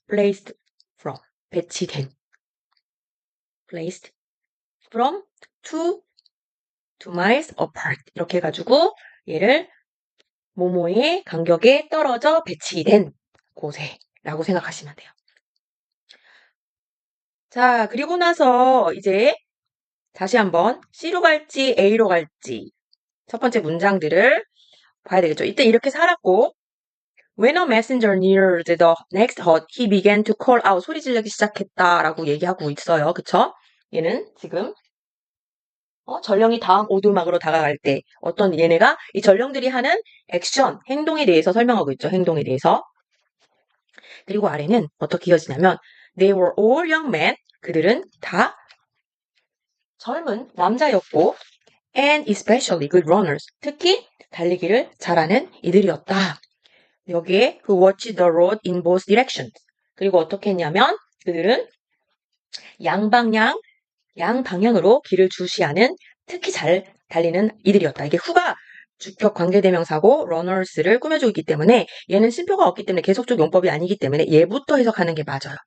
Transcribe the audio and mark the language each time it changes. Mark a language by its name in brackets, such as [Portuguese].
[Korean] placed from 배치된 [English] placed from 2 miles apart [Korean] 이렇게 해가지고 얘를 모모의 간격에 떨어져 배치된 곳에 라고 생각하시면 돼요. 자, 그리고 나서 이제 다시 한번 C로 갈지 A로 갈지 첫 번째 문장들을 봐야 되겠죠. 이때 이렇게 살았고 [English] When a messenger neared the next hut, he began to call out. [Korean] 소리 지르기 시작했다라고 얘기하고 있어요. 그쵸? 얘는 지금 전령이 다음 오두막으로 다가갈 때 어떤 얘네가 이 전령들이 하는 액션, 행동에 대해서 설명하고 있죠. 행동에 대해서. 그리고 아래는 어떻게 이어지냐면 [English] They were all young men. [Korean] 그들은 다 젊은 남자였고 [English] and especially good runners. [Korean] 특히 달리기를 잘하는 이들이었다. 여기에 [English] who watched the road in both directions. [Korean] 그리고 어떻게 했냐면 그들은 양방향으로 길을 주시하는 특히 잘 달리는 이들이었다. 이게 후가 주격 관계대명사고 runners를 꾸며주고 있기 때문에 얘는 심표가 없기 때문에 계속적 용법이 아니기 때문에 얘부터 해석하는 게 맞아요.